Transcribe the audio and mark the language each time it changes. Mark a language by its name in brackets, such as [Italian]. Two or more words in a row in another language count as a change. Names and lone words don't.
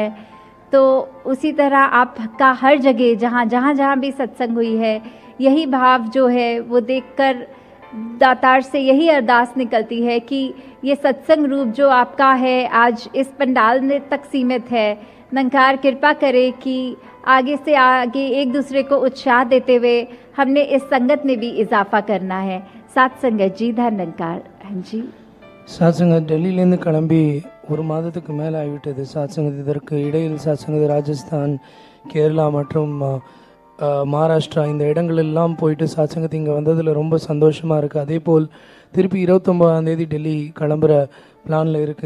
[Hindi] तो उसी तरह आपका हर जगह जहाँ भी सत्संग हुई है, यही भाव जो है वो देखकर दातार से यही अरदास निकलती है कि ये सत्संग रूप जो आपका है आज इस पंडाल में तक सीमित है। निरंकार कृपा करे कि आगे से आगे एक दूसरे को उत्साह देते हुए हमने इस संगत में भी इजाफा करना है। साथ संगत जी, धन्यकार। हाँ जी, [Tamil] சாத்சங்கத் டெல்லியிலேருந்து கிளம்பி 1 மாதத்துக்கு மேலே ஆகிவிட்டது. சாத்சங்கத் இதற்கு இடையில் சாத்சங்கத் ராஜஸ்தான், கேரளா மற்றும் மகாராஷ்டிரா இந்த இடங்களெல்லாம் போயிட்டு சாத்சங்கத் இங்கே வந்ததில் ரொம்ப சந்தோஷமாக இருக்குது. அதே போல் திருப்பி 29ஆம் தேதி டெல்லி கிளம்புற பிளானில் இருக்குது.